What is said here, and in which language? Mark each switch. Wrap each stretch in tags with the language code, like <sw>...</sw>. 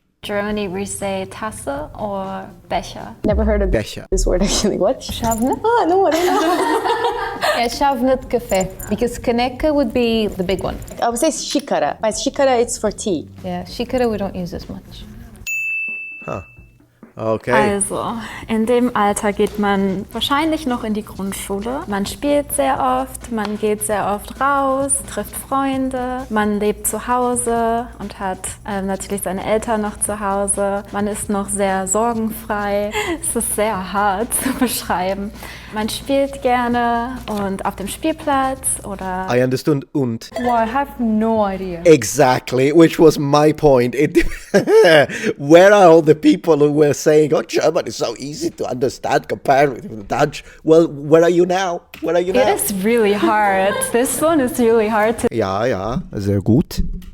<en>Germany, we say Tasse or Becher. Never heard of</en> <de>Becher.</de> <en>this word actually. What?</en> <pt>Chávena?</pt> <en>Ah, no, I don't know. Yeah,</en> <pt>chávena de café.</pt> <en>Because caneca would be the big one. I would say xícara, but xícara it's for tea. Yeah, xícara we don't use as much. Okay.</en> <de>Also, in dem Alter geht man wahrscheinlich noch in die Grundschule. Man spielt sehr oft, man geht sehr oft raus, trifft Freunde, man lebt zu Hause und hat natürlich seine Eltern noch zu Hause. Man ist noch sehr sorgenfrei. Es ist sehr hart zu beschreiben. Man spielt gerne und auf dem Spielplatz oder...</de> <en>I understood und. Well, I have no idea. Exactly, which was my point. Where are all the people who were saying, oh, German is so easy to understand compared with Dutch? Well, where are you now? Where are you now? It is really hard. This one is really hard to</en> <de>Ja, sehr gut.</de>